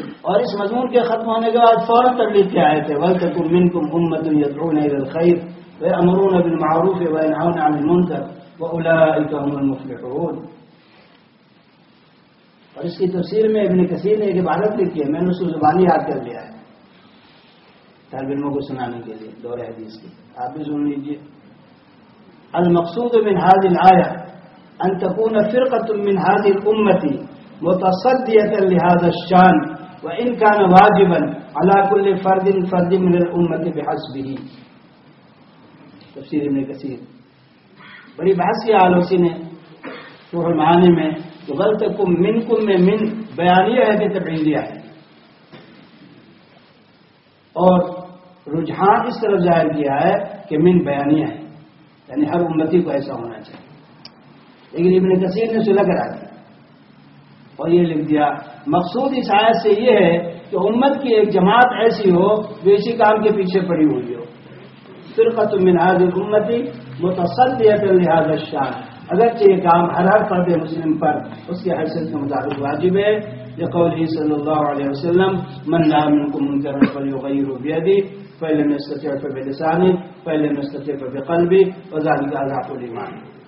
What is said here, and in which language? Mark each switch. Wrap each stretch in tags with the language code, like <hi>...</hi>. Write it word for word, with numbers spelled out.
<ur>اور اس مضمون کے ختم ہونے کے بعد فوراً تبلیغ کے آئے تھے،</ur> <ar>وَلْتَكُنْ مِنْكُمْ أُمَّةٌ يَدْعُونَ إِلَى الْخَيْرِ وَيَأْمُرُونَ بِالْمَعْرُوفِ وَيَنْهَوْنَ عَنِ الْمُنكَرِ وَأُولَٰئِكَ هُمُ الْمُفْلِحُونَ.</ar> <ur>اور اس کی تفسیر میں ابن کثیر نے ایک عبارت لکھی ہے، میں نے اس کو زبانی یاد کر لیا ہے طالب علموں کو سنانے کے لیے دور حدیث کی، آپ بھی سن لیجیے.</ur> <ar>المقصود من هذه الآية أن تكون فرقة من هذه الأمة متصدية لهذا الشان وإن كان واجبا على كل فرد فرد من الأمة بحسبه.</ar> <ur>تفسیر ابن کثیر بڑی بحث کی آلوسی نے روح المعانی میں جو غلطکم منکم میں من بیانیہ ہے کہ تبعیدیہ ہے، اور رجحان اس طرف ظاہر کیا ہے کہ من بیانیہ ہے، یعنی ہر امتی کو ایسا ہونا چاہیے. لیکن ابن کثیر نے سلگ کرا دی اور یہ لکھ دیا. مقصود اس آیت سے یہ ہے کہ امت کی ایک جماعت ایسی ہو جو اسی کام کے پیچھے پڑی ہوئی ہو.</ur> <ar>فرقۃ من هذه امتی متصدیۃ لهذا الشان.</ar> <ur>اگرچہ یہ کام ہر ہر فرد مسلم پر اس کی حیثیت کے مطابق واجب ہے.</ur> <ar>لقوله صلی اللہ علیہ وسلم من لا منکم منکرا فلیغیرہ بیدہ فإن لم يستطع فبلسانه فإن لم يستطع فبقلبه وذلك أضعف الإيمان.</ar>